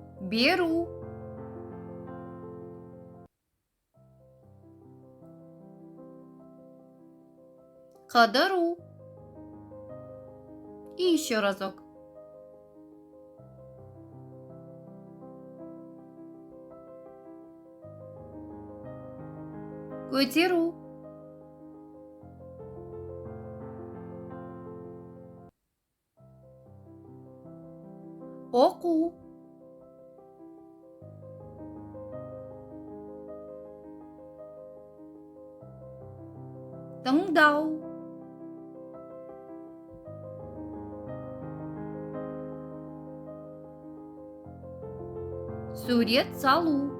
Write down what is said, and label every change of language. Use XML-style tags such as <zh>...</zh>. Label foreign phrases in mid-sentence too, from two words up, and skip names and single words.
<kk>Беру.</kk> <ru>Кладу. И еще разок. Кладу.</ru> <kk>Оку. Тыңдау. Сурет салу.</kk>